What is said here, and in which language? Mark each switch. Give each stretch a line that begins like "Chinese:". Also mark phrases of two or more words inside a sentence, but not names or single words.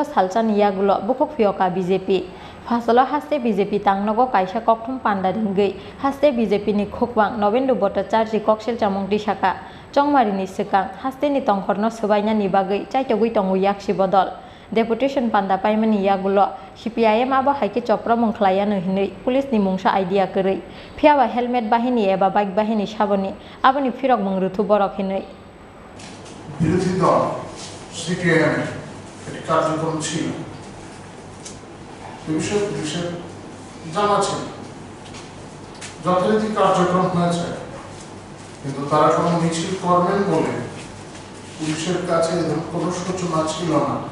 Kok Borok: salchani yagulo bukhok phioka BJP Fasalo haste BJP tangnogo kaisa kokthum pandaringgei haste BJP ni khokbang Nobendu Bhattacharya koksil chamung tisaka Chongmarini sekang haste ni tongkhorno sobainani bagai chaitogui tongu yakshi bodol deputation panda paimani yagulo CPIM abo haike chopra mungkhlaiano hinui police ni mungsa idea korei phiaba helmet bahini eba bike bahini saboni aboni firok mungrutu borok hinui
Bangla: বিরোধী দল CPIM এটি কার্যক্রম ছিল পুলিশের জানা ছিল যথারীতি কার্যক্রম হয়েছে কিন্তু তারা কোনো মিছিল করবেন বলে পুলিশের কাছে কোনো সূচনা ছিল না